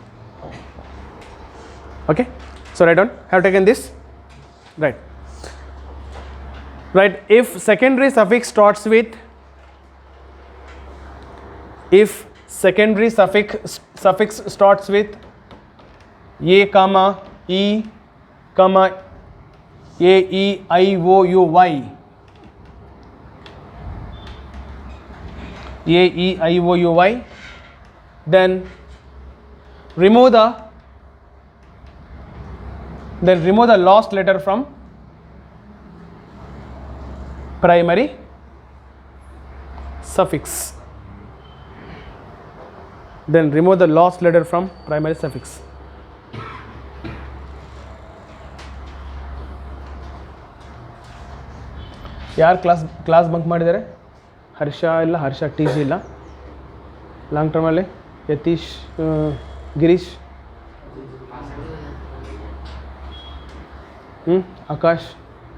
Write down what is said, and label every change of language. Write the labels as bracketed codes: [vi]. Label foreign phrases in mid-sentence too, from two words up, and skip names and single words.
[en] Okay. So write down. Have taken this. Right. Right. If secondary suffix starts with, if secondary suffix starts with A, comma, E, comma, A, E, I, O, U, Y. A, E, I, O, U, Y. Then remove the last letter from primary suffix. Then remove the last letter from primary suffix. [kn] ಯಾರು [en] class bunk [kn] ಮಾಡಿದ್ದಾರೆ? ಹರ್ಷ ಇಲ್ಲ, ಹರ್ಷ ಟಿ ಜಿ ಇಲ್ಲ. [en] long termalli [kn] ಯತೀಶ್, ಗಿರೀಶ್, ಆಕಾಶ್.